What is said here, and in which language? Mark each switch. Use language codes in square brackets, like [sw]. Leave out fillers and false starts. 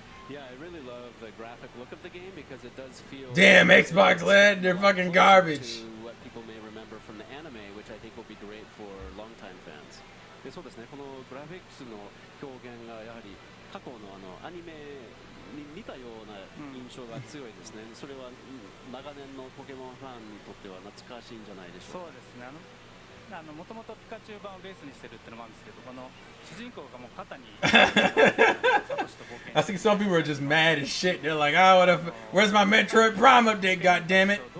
[en] Yeah, I really love the graphic look of the game because it does feel. Damn, Xbox LED, they're fucking garbage. To what people may remember from the anime, which I think will be great for longtime fans. [ja] でそうですね、このグラフィックスの表現がやはり過去のアニメに似たような印象が強いですね。それは長年のポケモンファンにとっては懐かしいんじゃないでしょうか。そうですね。もともとピカチュウ版をベースにしてるってのもあるんですけど、この主人公がもう肩に [en] I think some people are just mad as shit. They're like, oh, where's my Metroid Prime update, goddammit?